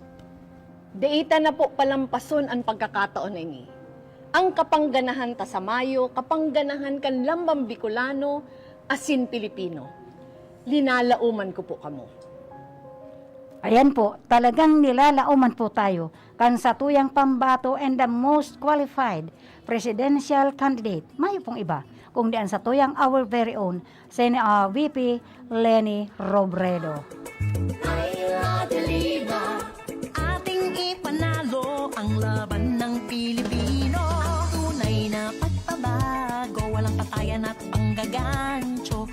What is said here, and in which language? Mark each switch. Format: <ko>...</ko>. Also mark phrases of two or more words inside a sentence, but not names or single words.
<bik>Deita na po palampason ang pagkakataon na ini. Ang kapangganahan ta sa Mayo, kapangganahan kan lambang Bicolano, asin Pilipino. Linalauman ko po kamo. Ayan po, talagang nilalauman po tayo kan sa tuyang pambato</bik> <en>and the most qualified presidential candidate.</en> <bik>Mayo pong iba, kung diyan sa tuyang</bik> <en>our very own,</en> <bik>VP Leni Robredo.</bik> <tl>Ating ipanalo ang laban ng Pilipino. Tunay na pagbabago, walang patayan at panggagancho.</tl>